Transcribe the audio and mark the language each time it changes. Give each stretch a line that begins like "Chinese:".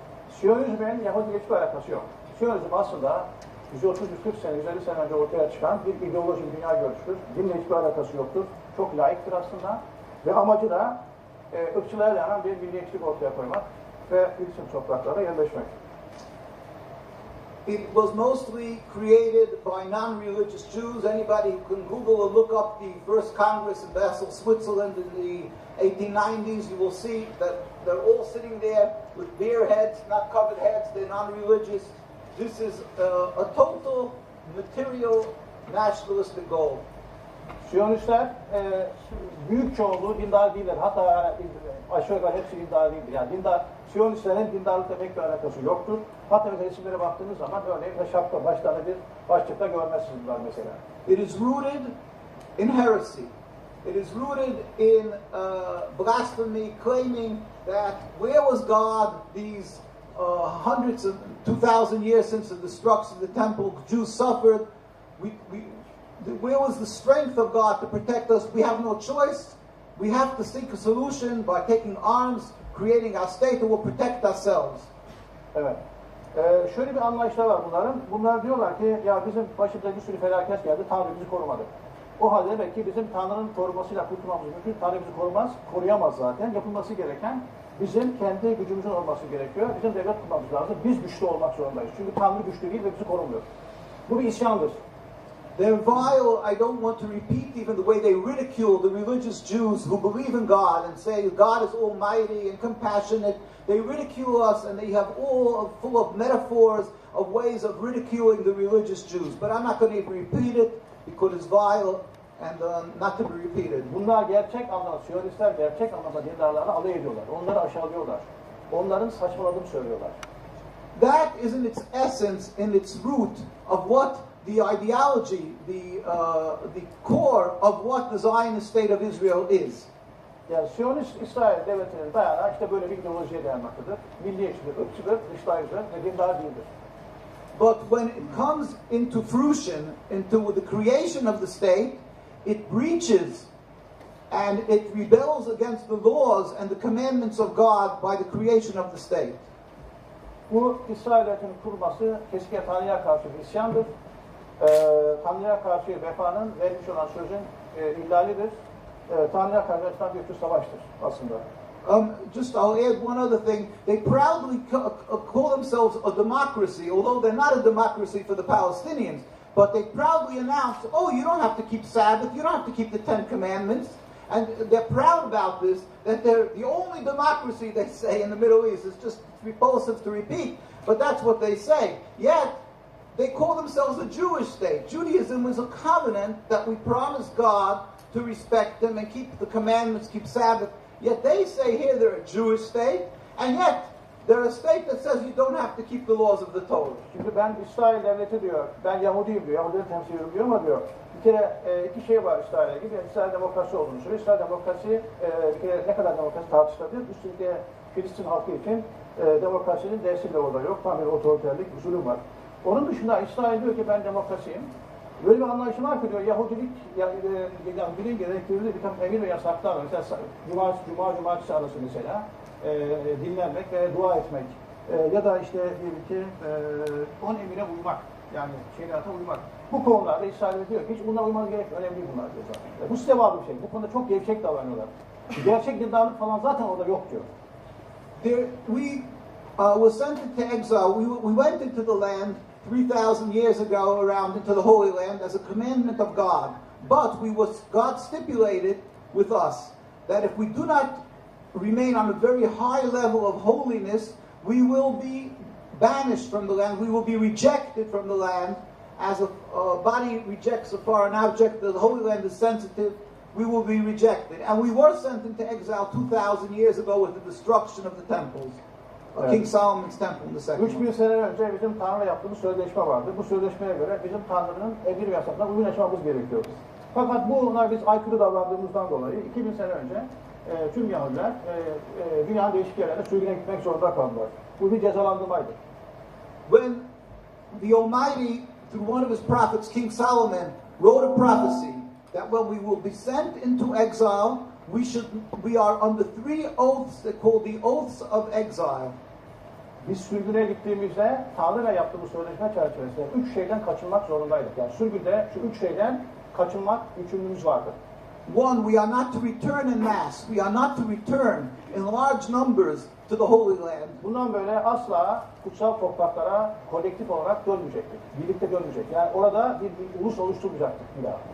Turkish: Siyonizmin Yahudi'yle hiçbir alakası yok. Siyonizm aslında 130-140 sene, 150 sene önce ortaya çıkan bir ideoloji, bir dünya görüşüdür. Dinle hiçbir alakası yoktur. Çok laiktir aslında. Ve amacı da ırkçılığa dayanan bir milliyetçilik ortaya koymak ve Filistin topraklarına yerleşmek.
English: It was mostly created by non-religious Jews. Anybody who can Google or look up the first Congress in Basel, Switzerland in the 1890s, you will see that they're all sitting there with bare heads, not covered heads, they're non-religious. This is a total material nationalistic goal.
Turkish: Siyonistler büyük çoğunluğu dindar değiller. Hatta aşağı yukarı hepsi dindar değildir. Yani Siyonistlerin dindarlıkla pek bir alakası yoktur. Hatta resimlere baktığınız zaman örneğin şapka, başlarında bir başlıkta görmezsiniz mesela.
English: It is rooted in heresy. It is rooted in blasphemy, claiming that where was God these hundreds of 2,000 years since the destruction of the temple? Jews suffered. Where was the strength of God to protect us? We have no choice. We have to seek a solution by taking arms, creating our state that will protect ourselves.
Turkish: Evet. Şöyle bir anlayışlar var bunların. Bunlar diyorlar ki ya bizim başımıza bir sürü felaket geldi, Tanrı bizi korumadı. O halde demek ki bizim Tanrı'nın korumasıyla kurtulmamız mümkün. Tanrı bizi koruyamaz zaten. Yapılması gereken bizim kendi gücümüzün olması gerekiyor. Bizim devlet kurmamız lazım. Biz güçlü olmak zorundayız. Çünkü Tanrı güçlü değil ve bizi korumuyor. Bu bir isyandır.
English: They're vile. I don't want to repeat even the way they ridicule the religious Jews who believe in God and say God is almighty and compassionate. They ridicule us and they have all full of metaphors of ways of ridiculing the religious Jews. But I'm not going to even repeat it because it's vile and not to be repeated.
Turkish: Bunlar gerçek anlamda, Siyonistler gerçek anlamda dindarlarla alay ediyorlar. Onları aşağılıyorlar. Onların saçmaladığını söylüyorlar.
English: That is in its essence, in its root of what the ideology, the core of what the Zionist state of Israel is.
Turkish: Yani Siyonist İsrail devletinin dayanağı işte böyle bir ideolojiye dayanmaktadır. Milliyetçidir, ırkçıdır, dışlayıcıdır ve dindar değildir.
English: But when it comes into fruition, into the creation of the state, it breaches and it rebels against the laws and the commandments of God by the creation of the state.
Turkish: Bu İsrail devletinin kurulması kesinlikle Tanrı'ya karşı bir isyandır. Tanrı'ya karşı vefanın vermiş olan sözün ihlalidir. Tanrı'ya karşı açılan bir tür savaştır aslında.
English: Just I'll add one other thing. They proudly call themselves a democracy, although they're not a democracy for the Palestinians. But they proudly announce, oh, you don't have to keep Sabbath, you don't have to keep the Ten Commandments. And they're proud about this, that they're the only democracy, they say, in the Middle East. It's just repulsive to repeat, but that's what they say. Yet, they call themselves a Jewish state. Judaism is a covenant that we promise God to respect Him and keep the commandments, keep Sabbath. Yet they say here they're a Jewish state, and yet they're a state that says you don't have to keep the laws of the Torah.
Turkish: Şimdi ben İsrail devleti diyor, ben Yahudiyim diyor, Yahudileri temsil ediyorum diyor ama diyor, bir kere iki şey var İsrail'e gibi, İsrail demokrasi olduğunu söylüyor. İsrail demokrasi, bir kere ne kadar demokrasi tartışılabilir, üstelik Filistin halkı için demokrasinin dersi bile orada yok, tam bir otoriterlik, usulü var. Onun dışında İsrail diyor ki ben demokrasiyim. Böyle bir anlayışı var ki diyor, Yahudilik, Yahudiliğin gerektirdiği bir takım emir ve yasaklar var. Mesela cumartesi arası mesela dinlenmek ve dua etmek ya da işte diyelim ki 10 emire uymak, yani şeriata uymak. Bu konularda İsrail diyor ki hiç bunlara uymanız gerek, önemli değil bunlar diyor zaten. Bu size bağlı bir şey. Bu konuda çok gevşek davranıyorlar. Gerçek dindarlık falan zaten orada yok diyor.
English: We were sent into exile. We went into the land 3,000 years ago around into the Holy Land as a commandment of God. But God stipulated with us that if we do not remain on a very high level of holiness, we will be banished from the land. We will be rejected from the land as a body rejects a foreign object. The Holy Land is sensitive. We will be rejected. And we were sent into exile 2,000 years ago with the destruction of the temples.
Turkish: Evet.
English: King Solomon's temple in the second
Turkish: 3000 sene önce bizim Tanrı'yla yaptığımız sözleşme vardı. Bu sözleşmeye göre bizim Tanrı'nın emir ve yasaklarına uyum yaşamamız gerekiyordu. Fakat bunlar biz aykırı davrandığımızdan dolayı 2000 sene önce tüm Yahudiler dünyanın değişik yerlerine sürgüne gitmek zorunda kaldılar. Bu bir cezalandırmaydı.
English: When the Almighty, through one of his prophets, King Solomon, wrote a prophecy that when we will be sent into exile, we are under 3 oaths that called the Oaths of Exile.
Turkish: Biz sürgüne gittiğimizde Tanrı'yla yaptığımız sözleşme çerçevesinde 3 şeyden kaçınmak zorundaydık. Yani sürgünde şu 3 şeyden kaçınmak yükümlülüğümüz vardı.
English: One, we are not to return in mass. We are not to return in large numbers to the Holy Land.
Turkish: Bundan böyle asla kutsal topraklara kolektif olarak dönmeyecektik. Birlikte dönmeyecek. Yani orada bir ulus oluşturmayacaktık bir daha.